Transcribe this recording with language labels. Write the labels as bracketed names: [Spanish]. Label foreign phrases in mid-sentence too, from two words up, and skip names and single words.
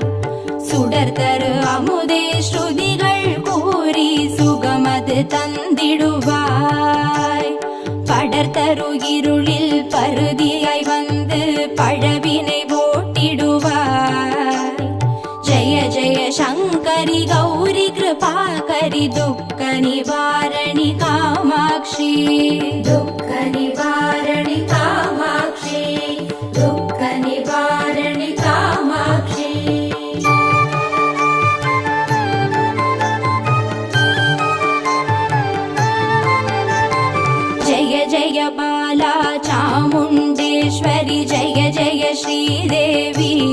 [Tamil] சுடர் தரு அமுதே ஸ்ருதிகள் கூறி சுகமது தந்திடுவாய். படர் தரு இருளில் பருதியாய் வந்து பழவினை ஓட்டிடுவாய். [Sanskrit] जय जय शङ्करी गौरी कृपाकरी दुःख निवारणी कामाक्षी. दुःख निवारणि कामाक्षी दुःख निवारणि कामाक्षी. जय जय बाला चामुण्डेश्वरि जय जय श्रीदेवी.